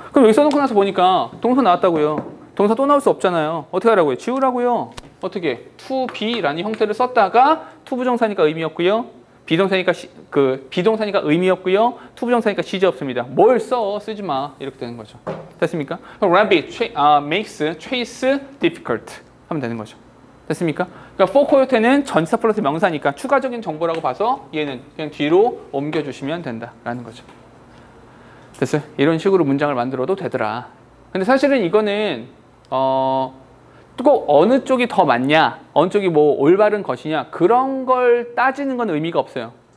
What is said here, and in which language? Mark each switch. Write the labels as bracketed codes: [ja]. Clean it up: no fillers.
[ko] 그럼 여기 써놓고 나서 보니까 동사 나왔다고요. 동사 또 나올 수 없잖아요. 어떻게 하라고요? 지우라고요. 어떻게? to be라는 형태를 썼다가 to 부정사니까 의미 없고요. 비동사니까 비동사니까 의미 없고요. to 부정사니까 시제 없습니다. 뭘 써? 쓰지 마. 이렇게 되는 거죠. 됐습니까? [en] rabbit makes chase difficult [ko] 하면 되는 거죠. 됐습니까? 그러니까 for coyote는 전치사 플러스 명사니까 추가적인 정보라고 봐서 얘는 그냥 뒤로 옮겨주시면 된다라는 거죠. 됐어요? 이런 식으로 문장을 만들어도 되더라. 근데 사실은 이거는 꼭 어느 쪽이 더 맞냐, 어느 쪽이 뭐 올바른 것이냐 그런 걸 따지는 건 의미가 없어요.